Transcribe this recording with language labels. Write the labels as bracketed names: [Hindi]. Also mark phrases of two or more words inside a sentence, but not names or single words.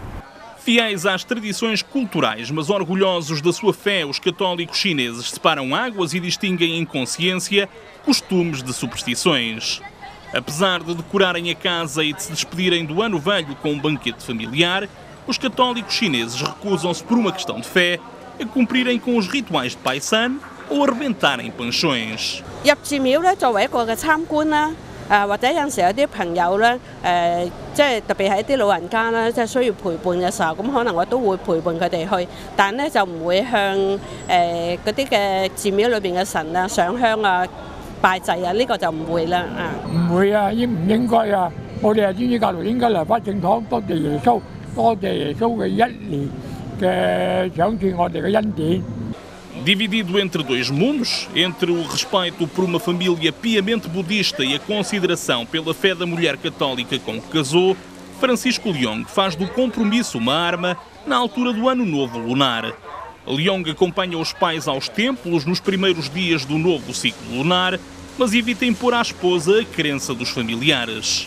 [Portuguese] Fiéis às tradições culturais, mas orgulhosos da sua fé, os católicos chineses separam águas e distinguem em consciência costumes de superstições. Apesar de decorarem a casa e de se despedirem do ano velho com um banquete familiar, os católicos chineses recusam-se por uma questão de fé a cumprirem com os rituais de Pai San ou arrebentarem panchões. [Cantonese] 入寺廟咧，作為一個嘅參觀啦，或者有陣時有啲朋友咧，即係特別係一啲老人家啦，即係需要陪伴嘅時候，咁可能我都會陪伴佢哋去，但咧就唔會向嗰啲嘅寺廟裏邊嘅神啊上香啊拜祭啊，呢個就唔會啦唔會啊，應唔應該啊？我哋係天主教徒應該嚟返正堂，多謝耶穌，多謝耶穌嘅一年嘅賞賜我哋嘅恩典。 [Portuguese] Dividido entre dois mundos, entre o respeito por uma família piamente budista e a consideração pela fé da mulher católica com que casou, Francisco Leong faz do compromisso uma arma na altura do Ano Novo Lunar. Leong acompanha os pais aos templos nos primeiros dias do novo ciclo lunar, mas evita impor à esposa a crença dos familiares.